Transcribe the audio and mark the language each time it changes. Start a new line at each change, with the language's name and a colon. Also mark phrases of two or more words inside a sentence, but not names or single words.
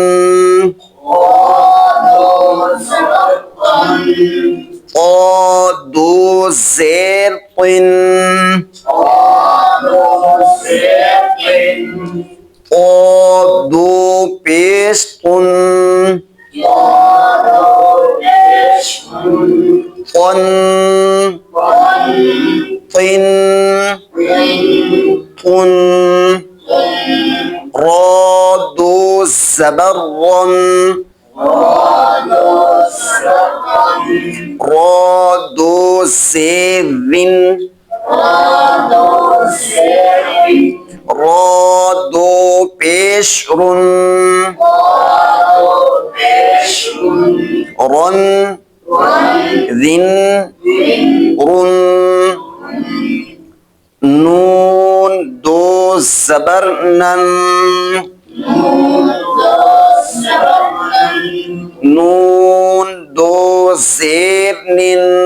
Urdu: قال دو زیر قن قال دو پیش قن قن قن قن را دو زبر رن را دو زیر رن را دو پیش رن رن ذن رن نون دو زبر نن نون دو زیر نن